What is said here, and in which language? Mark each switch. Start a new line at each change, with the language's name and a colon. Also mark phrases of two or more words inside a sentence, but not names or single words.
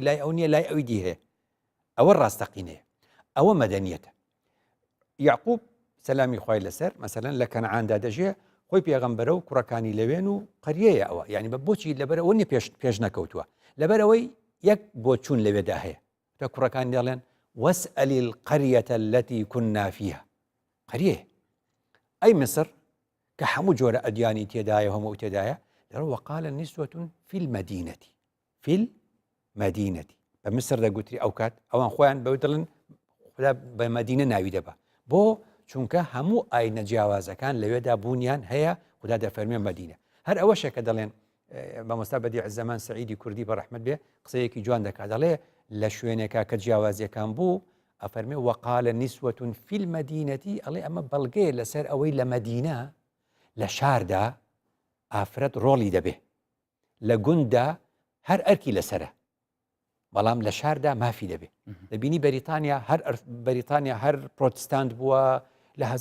Central Kurdish: لای ئەو نییە لای ئەوی دی هەیە ئەوە ڕاستەقینەیە ئەوە مەدەنیەتە یعقوب سەلامی خوای لەسەر مەسەلەن لە کەنعاندا دەژێ خۆی پێغەمبەرە و کوڕەکانی لەوێن و قەریەیە ئەوە یعنی بە بۆچی لەبەرەوە نیە پێش نەکەوتووە لەبەرەوەی یەک بۆ چوون لەوێدا هەیە تا کوڕەکانی دەڵێن
Arabic: وەسئەل القەریەة التي كنا فيها
Central Kurdish: قەریەیە ئەی مصر کە هەموو جۆرە ئەدیانی تێدایە هەموو تێدایە دەڕۆ
Arabic: وقال نسوة في المدينة
Central Kurdish: بە مسر دەگوتری ئەو کات ئەوان خۆیان بەوەی دڵن خدا بە مەدینە ناوی دەبا بۆ چونکە هەموو ئاینە جیاوازەکان لەوێدا بوونیان هەیە خدا دەفەرمێ مەدینە هەر ئەوەشە کە دەڵێن مامۆستا بەدیع زەمان سعیدی کوردی بە ڕەحمەت بێ قسەیەکی جوان دەکات دەڵێ لە شوێنێکا کە جیاوازیەکان بوو ئەفەرمێ
Arabic: وەقالە نیسوەتون فی المەدینەتی
Central Kurdish: ئەڵێ ئەمە بەڵگەیە لەسەر ئەوەی لە مەدینە لە شاردا ئافرەت ڕۆڵی دەبێ لە گوندا هەر ئەرکی لەسرە بەڵام لە شاردا مافی دەبێ دەبینی بەریتانیا هەر پرۆتستانت بووە لە